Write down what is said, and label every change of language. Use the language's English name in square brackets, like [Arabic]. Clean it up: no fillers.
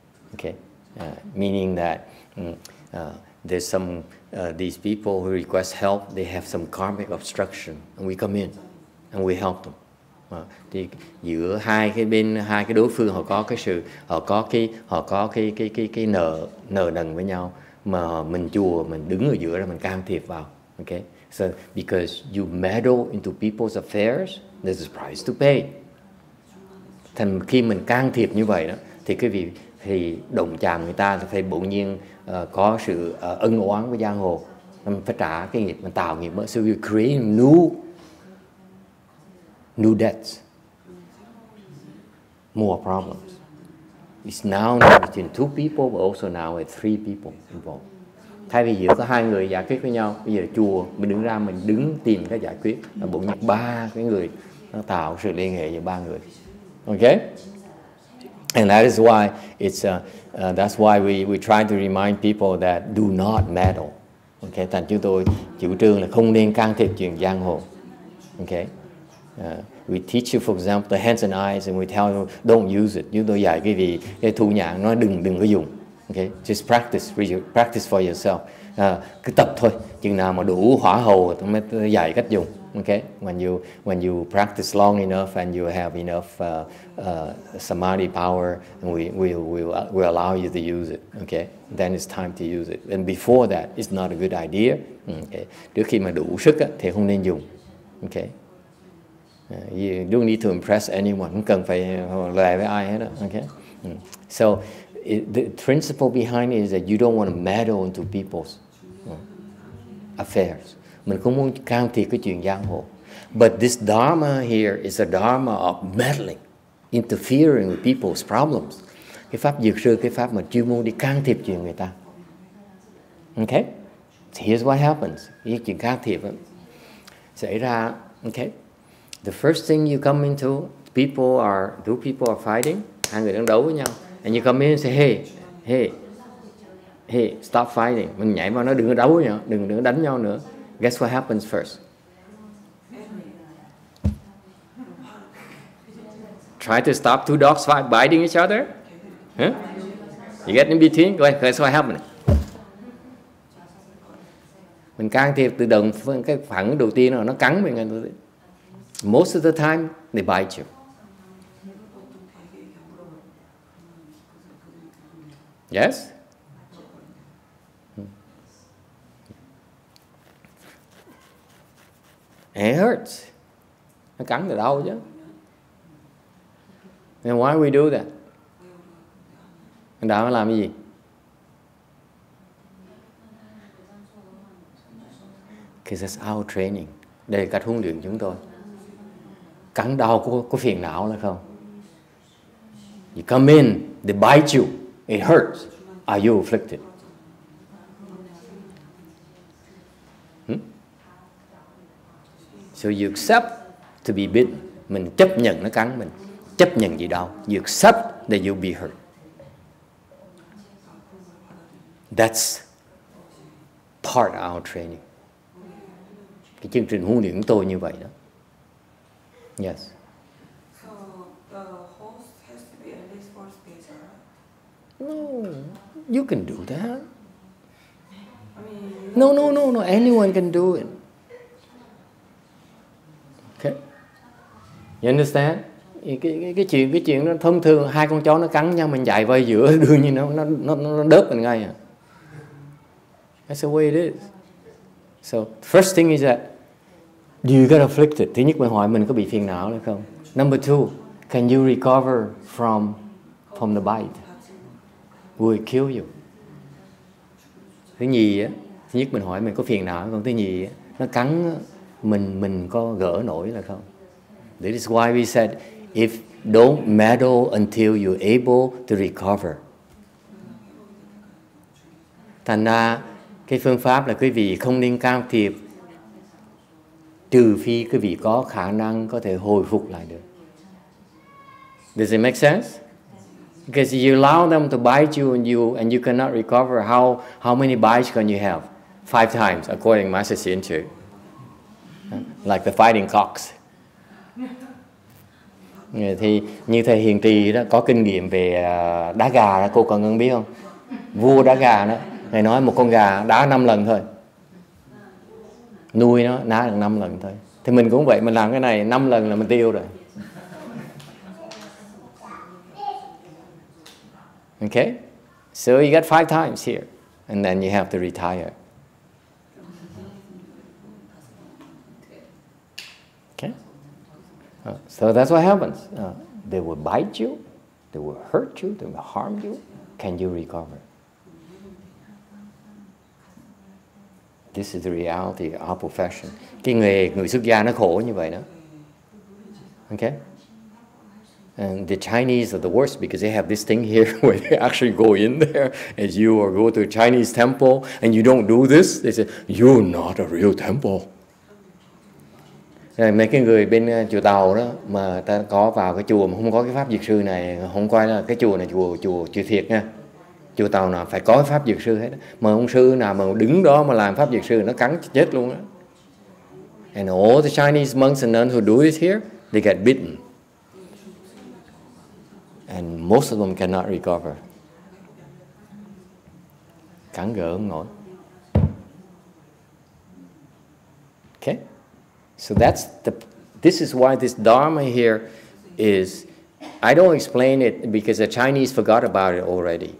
[English] Okay, meaning that there's some these people who request help. They have some karmic obstruction, and we come in and we help them. [Vietnamese] Thì giữa hai cái đối phương họ có cái nợ nần với nhau, mà mình đứng ở giữa đó, mình can thiệp vào. [English] Okay, so because you meddle into people's affairs, there's a price to pay. [Vietnamese] Thành khi mình can thiệp như vậy đó, thì cái việc thì động chạm người ta phải bỗng nhiên có sự ân oán với giang hồ, mình phải trả cái nghiệp, mình tạo nghiệp mới. [English] So you create new debts, more problems. It's now not between two people, but also now with three people involved. [Vietnamese] Thay vì giữa có hai người giải quyết với nhau, bây giờ chùa mình đứng tìm cái giải quyết, là bỗng nhiên ba cái người, nó tạo sự liên hệ giữa ba người. Okay? [English] And that is why that's why we try to remind people that do not meddle. [Vietnamese] Okay, thành chúng tôi chủ trương là không nên can thiệp chuyện giang hồ. [English] Okay, we teach you, for example, the hands and eyes, and we tell you don't use it. [Vietnamese] Chúng tôi dạy cái thu nhãn nó đừng có dùng. [English] Okay, just practice for yourself. [Vietnamese] Cứ tập thôi, chừng nào mà đủ hỏa hầu tôi mới dạy cách dùng. [English] Okay, when you practice long enough and you have enough samadhi power, and we'll allow you to use it. Okay, then it's time to use it. And before that, it's not a good idea. [Vietnamese] Okay, trước khi mà đủ sức thì không nên dùng. [English] Okay, you don't need to impress anyone. [Vietnamese] Không cần phải lè với ai hết đó. [English] Okay, so the principle behind it is that you don't want to meddle into people's affairs. [Vietnamese] Mình không muốn can thiệp cái chuyện giang hồ. [English] But this dharma here is a dharma of meddling, interfering with people's problems. [Vietnamese] Cái pháp dược sư, cái pháp mà chuyên môn đi can thiệp chuyện người ta. [English] Okay? So here's what happens. [Vietnamese] Cái chuyện can thiệp xảy ra. [English] Okay? The first thing you come into, two people are fighting. [Vietnamese] Hai người đang đấu với nhau. [English] And you come in and say, hey, stop fighting. [Vietnamese] Mình nhảy vào nó đừng có đấu với nhau, đừng có đánh nhau nữa. [English] Guess what happens first? Try to stop two dogs biting each other? Huh? You get in between? Guess what happens? [Vietnamese] Mình can thiệp tự động, cái phản ứng đầu tiên là nó cắn mình. [English] Most of the time, they bite you. Yes? It hurts. [Vietnamese] Nó cắn từ đâu chứ? [English] And why we do that? [Vietnamese] Đạo nó làm cái gì? [English] Because that's our training. [Vietnamese] Đây là cách huấn luyện chúng tôi. Cắn đau có phiền não là không? [English] You come in, they bite you, it hurts. Are you afflicted? So you accept to be bitten. [Vietnamese] Mình chấp nhận nó cắn mình. Chấp nhận gì đâu. [English] You accept that you'll be hurt. That's part of our training. [Vietnamese] Cái chương trình huấn luyện của tôi như vậy đó. [English] Yes. So the host has to be at least 4 space, right? No, you can do that. I mean, No. Anyone can do it. Okay. You understand? [Vietnamese] Cái chuyện nó thông thường hai con chó nó cắn nhau mình chạy vào giữa đương nhiên nó đớp mình ngay à. [English] That's the way it is. So first thing is that do you get afflicted? Thứ nhất mình hỏi mình có bị phiền não hay không. Number two, can you recover from the bite? Will it kill you? [Vietnamese] Thứ nhì á, thứ nhất mình hỏi mình có phiền não không. Thứ nhì á, nó cắn mình có gỡ nổi là không. [English] This is why we said if don't meddle until you're able to recover. [Vietnamese] Thành ra cái phương pháp là quý vị không nên can thiệp trừ phi quý vị có khả năng có thể hồi phục lại được. [English] Does it make sense? Because you allow them to bite you and you cannot recover. How many bites can you have? 5 times, according to Master YongHua. Like the fighting cocks. [Vietnamese] Thì như thầy Hiền Trì đó có kinh nghiệm về đá gà đó, cô còn ngân biết không? Vua đá gà đó, thầy nói một con gà đá 5 lần thôi, nuôi nó đá được 5 lần thôi. Thì mình cũng vậy, mình làm cái này 5 lần là mình tiêu rồi. [English] Okay, so you get 5 times here, and then you have to retire. Okay. So that's what happens. They will bite you, they will hurt you, they will harm you. Can you recover? This is the reality of our profession. [Vietnamese] Cái nghề người xuất gia nó khổ như vậy đó. [English] Okay? And the Chinese are the worst because they have this thing here where they actually go in there as you or go to a Chinese temple and you don't do this. They say, you're not a real temple. [Vietnamese] Rồi mấy cái người bên chùa Tàu đó mà ta có vào cái chùa mà không có cái pháp dược sư này, không coi là cái chùa này chùa thiệt nha. Chùa Tàu nào phải có cái pháp dược sư hết. Mà ông sư nào mà đứng đó mà làm pháp dược sư nó cắn chết luôn á. [English] And all the Chinese monks and nuns who do it here, they get bitten. And most of them cannot recover. [Vietnamese] Cắn gỡ không nổi. [English] Okay? So this is why this Dharma here is, I don't explain it because the Chinese forgot about it already.